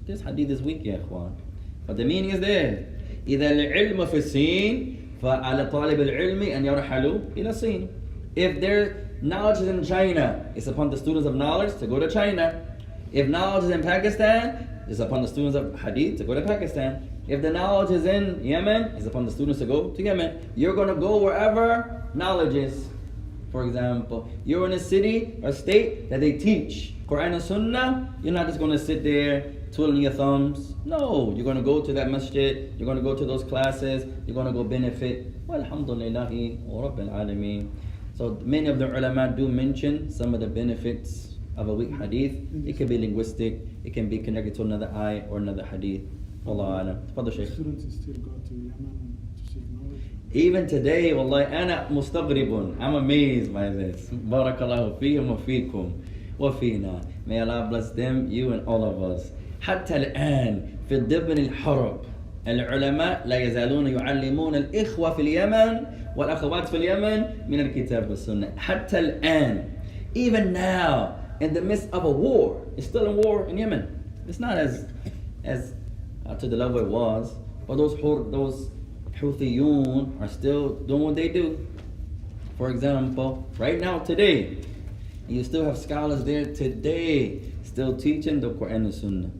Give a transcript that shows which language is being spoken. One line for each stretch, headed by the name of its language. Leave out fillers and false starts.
English: This hadith is weak, ya ikhwan, but the meaning is there.
Arabic: إذا العلم في الصين فعلى طالب العلم أن يرحلوا إلى الصين.
English: If their knowledge is in China, it's upon the students of knowledge to go to China. If knowledge is in Pakistan, it's upon the students of hadith to go to Pakistan. If the knowledge is in Yemen, it's upon the students to go to Yemen. You're going to go wherever knowledge is. For example, you're in a city or state that they teach Quran and Sunnah. You're not just going to sit there twiddling your thumbs. No, you're going to go to that masjid. You're going to go to those classes. You're going to go benefit. Walhamdulillahi wa rabbil alameen. So many of the ulama do mention some of the benefits of a weak hadith. It can be linguistic. It can be connected to another ayah or another hadith. Wallahu alam. Tafadhal Shaykh. Students still go to Yemen to seek knowledge. Even today, wallahi,
Arabic: أنا مستغرب.
English: I'm amazed by this.
Arabic: Barakallahu fihim wa fikum wa fina.
English: May Allah bless them, you and all of us.
Arabic: حتى الآن في ضمن الحرب العلماء لا يزالون يعلمون الإخوة في اليمن والأخوات في اليمن من الكتاب والسنة. حتى الآن.
English: Even now, in the midst of a war, it's still a war in Yemen. It's not as to the level it was, but those Houthiyun are still doing what they do. For example, right now, today, you still have scholars there today still teaching the Quran and Sunnah.